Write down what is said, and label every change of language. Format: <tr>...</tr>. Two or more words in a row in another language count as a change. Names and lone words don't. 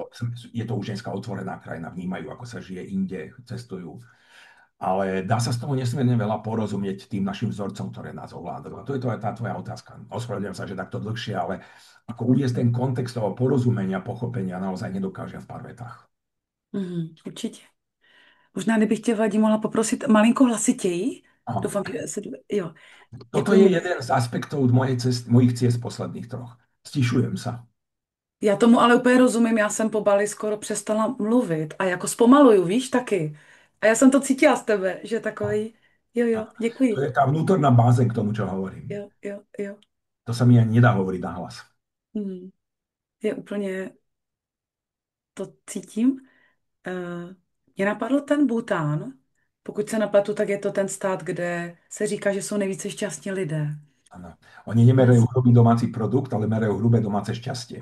<sk>Lebo je to už dneska otvorená krajina, vnímajú, ako sa žije inde, cestujú, ale dá sa z toho nesmierne veľa porozumieť tým našim vzorcom, ktoré nás ovládajú. A to je to aj tá tvoja otázka. Ospravedlňujem sa, že takto dlhšie, ale ako uviesť ten kontext toho porozumenia, pochopenia naozaj nedokážem v pár vetách.</sk> <cs>Určitě. Možná, kdybych tě, Vadí, mohla poprosit malinko hlasitěji. Aha. Doufám, že se... Jo,</cs> <sk>Toto</sk> <cs>děkuji</cs> <sk>je</sk> <cs>moc.</cs> <sk>jeden z aspektov mojich ciest posledných troch. Stišujem sa.</sk> <cs>Já tomu ale úplně rozumím, já jsem po Bali skoro přestala mluvit a jako zpomaluju, víš, taky. A já jsem to cítila z tebe, že takový, jo,</cs> <sk>A</sk> <cs>jo,</cs> <sk>to</sk> <cs>děkuji.</cs> <sk>je tá vnútorná bázeň k tomu, čo hovorím.</sk> <cs>Jo, jo, jo.</cs> <sk>To sa mi ani nedá hovoriť na hlas. Hmm.</sk> <cs>Je úplně, to cítím. Mě napadl ten Bhután. Pokud se nepletu, tak je to ten stát, kde se říká, že jsou nejvíce šťastní lidé. Ano.</cs> <sk>Oni nemerajú hrubý domáci produkt, ale merajú hrubé domáce šťastie.</sk>